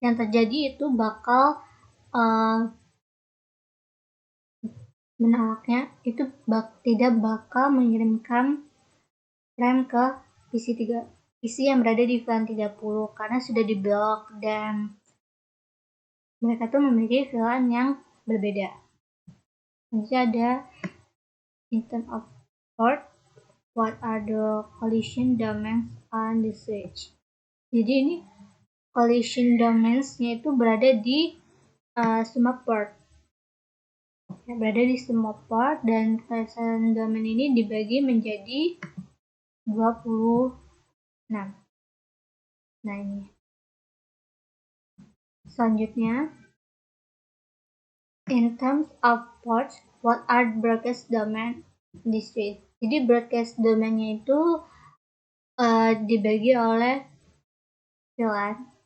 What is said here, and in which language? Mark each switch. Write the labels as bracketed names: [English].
[Indonesian] Yang terjadi itu bakal menolaknya, itu tidak bakal mengirimkan frame ke PC yang berada di VLAN 30 karena sudah diblok dan mereka tuh memiliki VLAN yang berbeda. Nanti ada [English] in terms of port, what are the collision domains on the switch? [Indonesian] Jadi ini collision domains-nya itu berada di semua port. Berada di semua port, dan collision domain ini dibagi menjadi 26. Nah ini. Selanjutnya, [English] in terms of ports, what are broadcast domain in the switch? [Indonesian] Jadi broadcast domainnya itu dibagi oleh VLAN.